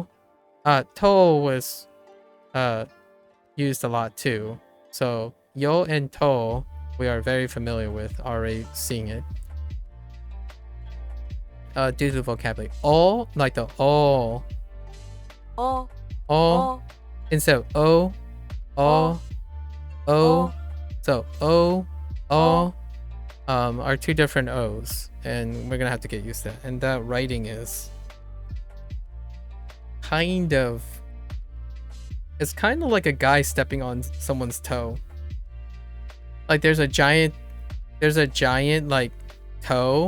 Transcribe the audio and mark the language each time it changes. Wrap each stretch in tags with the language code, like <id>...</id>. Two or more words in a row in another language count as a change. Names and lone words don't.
<en>To was used a lot too. So yo and to we are very familiar with, already seeing it. Due to vocabulary. O, like the O. O. O. Instead of O. O. O. So O. O. Are two different O's. And we're gonna have to get used to that. And that writing is kind of, it's kind of like a guy stepping on someone's toe. Like there's a giant like toe.</en>